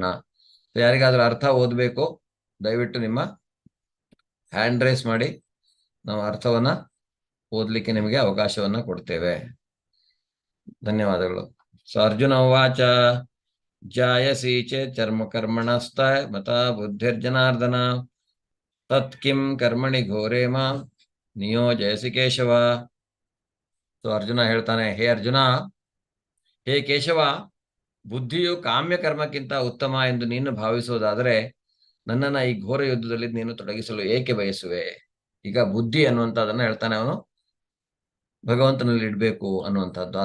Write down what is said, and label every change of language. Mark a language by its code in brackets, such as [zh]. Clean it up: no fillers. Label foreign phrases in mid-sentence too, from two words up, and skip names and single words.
[kn] ಯಾರಿಗಾದ್ರೂ ಅರ್ಥ ಓದಬೇಕು ದಯವಿಟ್ಟು ನಿಮ್ಮ [en] hand raise [kn] ಮಾಡಿ, ನಾವು ಅರ್ಥವನ್ನ ಓದ್ಲಿಕ್ಕೆ ನಿಮಗೆ ಅವಕಾಶವನ್ನ ಕೊಡ್ತೇವೆ. [sa] ಧನ್ಯವಾದಗಳು. ಸೊ ಅರ್ಜುನ ಉವಾಚ ಜಾಯಸಿ ಚೇತ್ ಚರ್ಮ ಕರ್ಮಣಸ್ತ ಮತ ಬುದ್ಧಿರ್ಜನಾರ್ದನ ತತ್ ಕಿಂ ಕರ್ಮಣಿ ಘೋರೇ ಮಾಂ ನಿಯೋಜಯಸಿ ಕೇಶವ. [kn] ಸೊ ಅರ್ಜುನ ಹೇಳ್ತಾನೆ, ಹೇ ಅರ್ಜುನ, ಹೇ ಕೇಶವ, ಬುದ್ಧಿಯು ಕಾಮ್ಯ ಕರ್ಮಕ್ಕಿಂತ ಉತ್ತಮ ಎಂದು ನೀನು ಭಾವಿಸುವುದಾದರೆ ನನ್ನನ್ನ ಈ ಘೋರ ಯುದ್ಧದಲ್ಲಿ ನೀನು ತೊಡಗಿಸಲು ಏಕೆ ಬಯಸುವೆ? ಈಗ ಬುದ್ಧಿ ಅನ್ನುವಂಥದ್ದನ್ನ ಹೇಳ್ತಾನೆ ಅವನು, ಭಗವಂತನಲ್ಲಿ ಇಡ್ಬೇಕು ಅನ್ನುವಂಥದ್ದು.